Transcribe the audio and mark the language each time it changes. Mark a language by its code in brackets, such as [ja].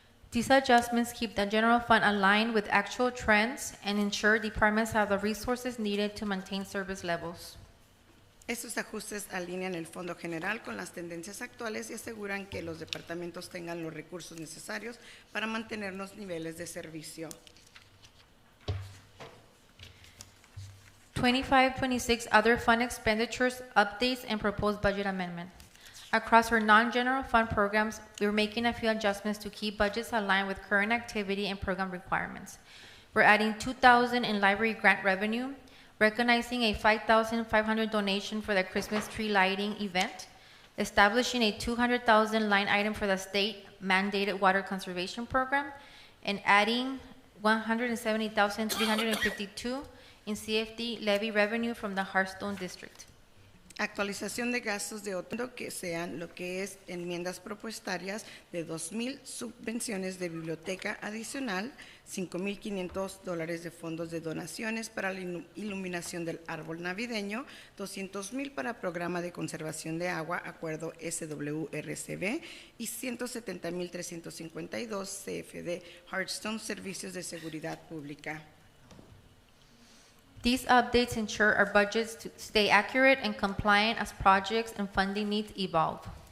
[en] These adjustments keep the general fund aligned with actual trends and ensure departments have the resources needed to maintain service levels. [es] Estos ajustes alinean el Fondo General con las tendencias actuales y aseguran que los departamentos tengan los recursos necesarios para mantener los niveles de servicio. [en] 25-26 Other Fund Expenditures, Updates, and Proposed Budget Amendment. Across our non-general fund programs, we're making a few adjustments to keep budgets aligned with current activity and program requirements. We're adding $2,000 in library grant revenue, recognizing a $5,500 donation for the Christmas tree lighting event, establishing a $200,000 line item for the state mandated water conservation program, and adding $170,352 in CFD levy revenue from the Hearthstone district. [es] Actualización de gastos de otro que sean lo que es enmiendas propuestarias de 2,000 subvenciones de biblioteca adicional, $5,500 de fondos de donaciones para la iluminación del árbol navideño, 200,000 para programa de conservación de agua, acuerdo SWRCB, y 170,352 CFD Hardstone Servicios de Seguridad Pública. [en] These updates ensure our budgets to stay accurate and compliant as projects and funding needs evolve.